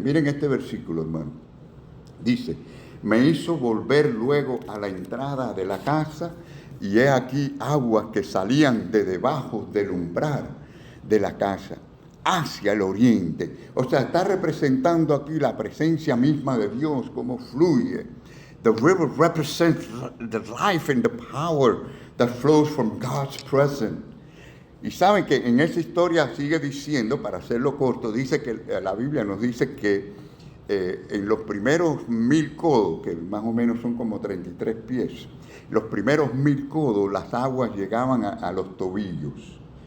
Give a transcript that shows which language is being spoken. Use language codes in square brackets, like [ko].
[es] Miren este versículo, hermano. Dice, me hizo volver luego a la entrada de la casa y he aquí aguas que salían de debajo del umbral de la casa hacia el oriente. O sea, está representando aquí la presencia misma de Dios, cómo fluye. [en] The river represents the life and the power that flows from God's presence. [es] Y saben que en esa historia sigue diciendo, para hacerlo corto, dice que la Biblia nos dice que en los primeros 1000 codos, que más o menos son como 33 pies, los primeros 1000 codos las aguas llegaban a los tobillos.